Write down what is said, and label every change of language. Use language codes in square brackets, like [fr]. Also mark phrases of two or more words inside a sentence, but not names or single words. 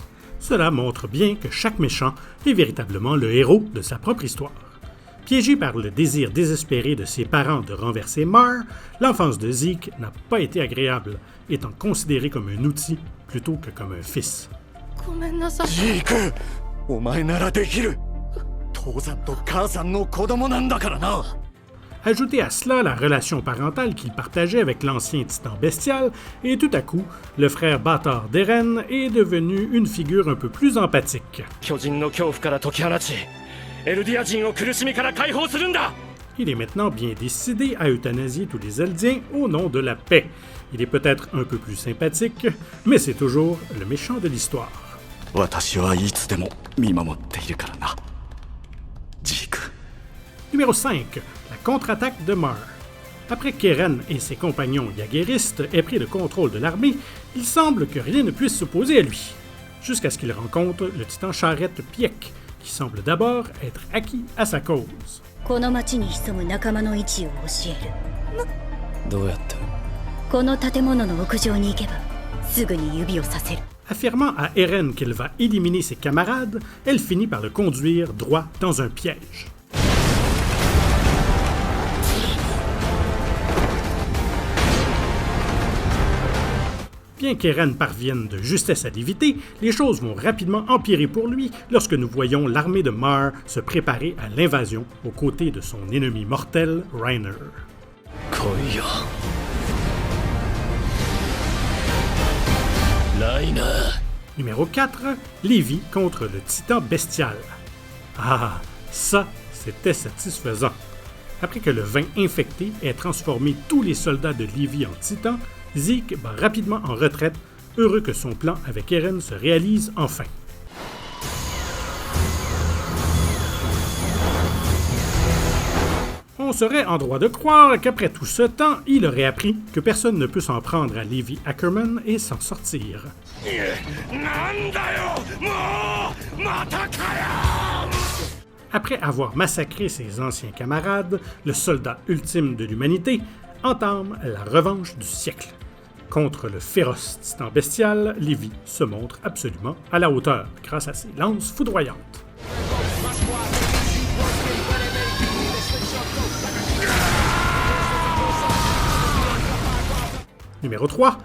[fr] Cela montre bien que chaque méchant est véritablement le héros de sa propre histoire. Piégé par le désir désespéré de ses parents de renverser Mar, l'enfance de Zeke n'a pas été agréable, étant considéré comme un outil plutôt que comme un fils. [ja] ジーク、お前ならできる。 父さんと母さんの子供なんだからな。 [fr] Ajoutez à cela la relation parentale qu'il partageait avec l'ancien titan bestial, et tout à coup, le frère bâtard d'Eren est devenu une figure un peu plus empathique. [ja] 巨人の恐怖から解き放ちエルディア人を苦しみから解放するんだ。 [fr] Il est maintenant bien décidé à euthanasier tous les Eldiens au nom de la paix. Il est peut-être un peu plus sympathique, mais c'est toujours le méchant de l'histoire. [ja] 私はいつでも見守っているからな。ジーク。 [fr] Numéro 5. La contre-attaque de Mar. Après qu'Eren et ses compagnons jaguéristes aient pris le contrôle de l'armée, il semble que rien ne puisse s'opposer à lui. Jusqu'à ce qu'il rencontre le titan charrette Pieck, qui semble d'abord être acquis à sa cause. [ja] この町に潜む仲間の位置を教える。どうやって？この建物の屋上に行けばすぐに指をさせる。 [fr] Affirmant à Eren qu'il va éliminer ses camarades, elle finit par le conduire droit dans un piège. Bien qu'Eren parvienne de justesse à l'éviter, les choses vont rapidement empirer pour lui lorsque nous voyons l'armée de Mar se préparer à l'invasion aux côtés de son ennemi mortel, Reiner. [ja] 来いよライナー。 [fr] Numéro 4, Levi contre le titan bestial. Ah, ça, c'était satisfaisant. Après que le vin infecté ait transformé tous les soldats de Levi en titans, Zeke bat rapidement en retraite, heureux que son plan avec Eren se réalise enfin. On serait en droit de croire qu'après tout ce temps, il aurait appris que personne ne peut s'en prendre à Levi Ackerman et s'en sortir. [ja] なんだよもうまたかよ。 [fr] Après avoir massacré ses anciens camarades, le soldat ultime de l'humanité entame la revanche du siècle. Contre le féroce titan bestial, Levi se montre absolument à la hauteur grâce à ses lances foudroyantes. Numéro 3.